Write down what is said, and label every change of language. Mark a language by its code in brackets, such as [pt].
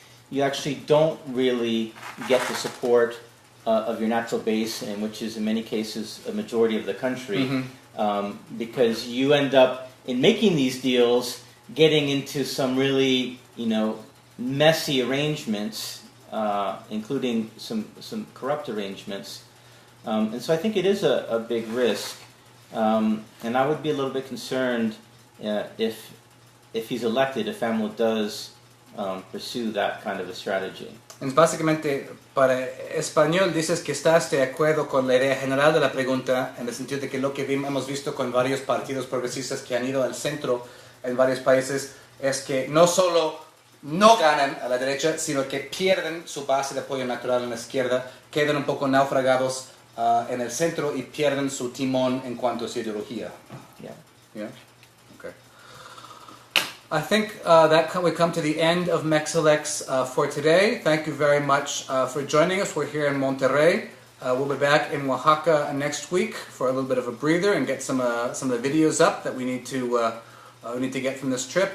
[en] You actually don't really get the support of your natural base, and which is in many cases a majority of the country, because you end up in making these deals getting into some really, messy arrangements, including some corrupt arrangements, and so I think it is a big risk, and I would be a little bit concerned if he's elected, if AMLO does pursue that kind of a strategy. [es] Entonces, básicamente, para español dices que estás de acuerdo con la idea general de la pregunta, en el sentido de que lo que hemos visto con varios partidos progresistas que han ido al centro en varios países es que no solo no ganan a la derecha, sino que pierden su base de apoyo natural en la izquierda, quedan un poco naufragados en el centro y pierden su timón en cuanto a su ideología. [en] Yeah. Yeah? Okay. I think we come to the end of MexElects for today. Thank you very much for joining us. We're here in Monterrey. We'll be back in Oaxaca next week for a little bit of a breather and get some of the videos up that we need to get from this trip.